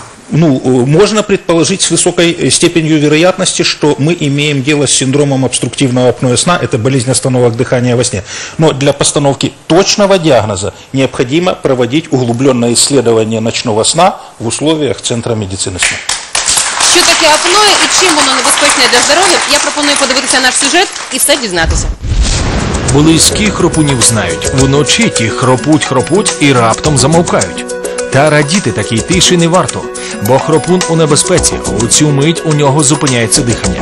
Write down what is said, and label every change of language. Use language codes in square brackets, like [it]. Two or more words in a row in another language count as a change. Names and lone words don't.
[ru] Ну, можно предположить с высокой степенью вероятности, что мы имеем дело с синдромом обструктивного апноэ сна, это болезнь остановок дыхания во сне. Но для постановки точного диагноза необходимо проводить углубленное исследование ночного сна в условиях Центра медицины сна. [uk] Що таке апноє і чим воно небезпечне для здоров'я, я пропоную подивитися наш сюжет і все дізнатися. Близькі хропунів знають. Вночі ті хропуть і раптом замовкають. Та радіти такій тиші не варто, бо хропун у небезпеці, у цю мить у нього зупиняється дихання.